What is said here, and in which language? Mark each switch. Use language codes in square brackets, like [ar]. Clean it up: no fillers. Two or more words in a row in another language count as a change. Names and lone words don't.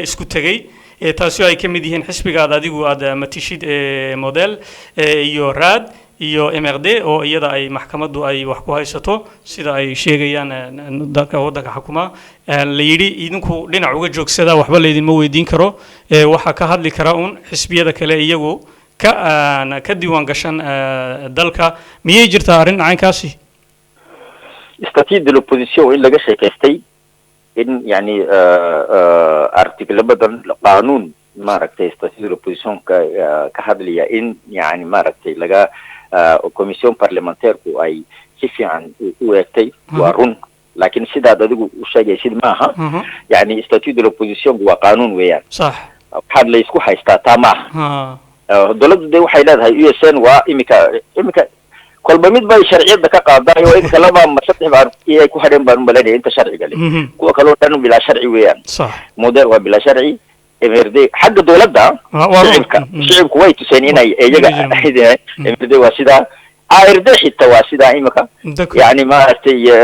[so] isku tegay taasi oo ay ka mid yihiin xisbigaad adigu aad matishid model iyo raad iyo MRD oo iyada ay maxkamaddu ay wax ku haysato sida ay sheegayaan dalka waddanka xukuma la yidhi idinku dhinac uga joogsada waxba laydinma weydiin karo waxa ka hadli kara xisbiyada kale iyagu ka diiwaan gashan dalka miyay jirtaa arrin caynkaasi [fr] statut de l'opposition [so] in laga sheekaystay in yani article badan qaanuun maaragtay [fr] statut de l'opposition [so] ka hadlaya in yani maaragtay laga [fr] commission parlementaire- [so] ku ay si fiican u eegtay waa run laakiin sidaad adigu u sheegaysid maaha yani [fr] statut de l'opposition [so] waa qaanuun weeyaan sax waxaad la isku haystaa taa maaha dowladdu de waxay leedahay USN waa imika kolba mid bay sharciyada ka qaaday oo imika laba ma saddex baan ay ku hadheen baan malanay inta sharciga leh kuwa kale oo dhan bila sharci weeyaan sax model waa bila sharci MRD xagga dowladda shicibku way tuseen inay iyaga MRD waa sida ARD xitaa waa sida imika yani maaragtay